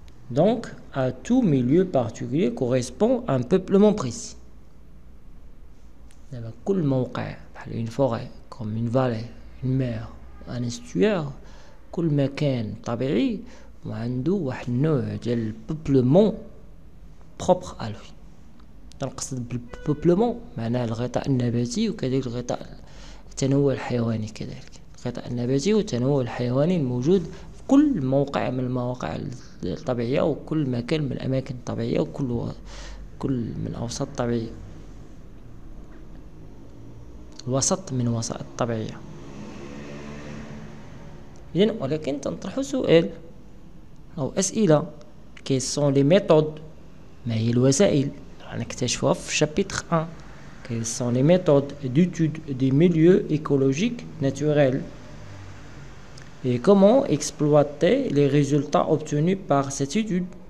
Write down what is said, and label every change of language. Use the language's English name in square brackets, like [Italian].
[French] Donc, à tout milieu particulier correspond un peuplement précis. [Arabic] كل موقع بحال [French] une forêt, comme une vallée, une mer, un estuaire، [Arabic] كل مكان طبيعي وعنده واحد النوع ديال البوبلمون [French] propre à lui. [Arabic] نقصد بالبوبلمون معناه الغطاء النباتي وكذلك التنوع الحيواني، كذلك الغطاء النباتي والتنوع الحيواني الموجود في كل موقع من المواقع الطبيعية وكل مكان من الأماكن الطبيعية وكل من الأوساط الطبيعية، الوسط من وسائط الطبيعية. إذن ولكن تنطرح سؤال أو أسئلة. [French] Quelles sont les méthodes؟ [Arabic] ما هي الوسائل؟ نكتشفها في [French] chapitre 1. Quelles sont les méthodes d'étude des milieux écologiques naturels et comment exploiter les résultats obtenus par cette étude.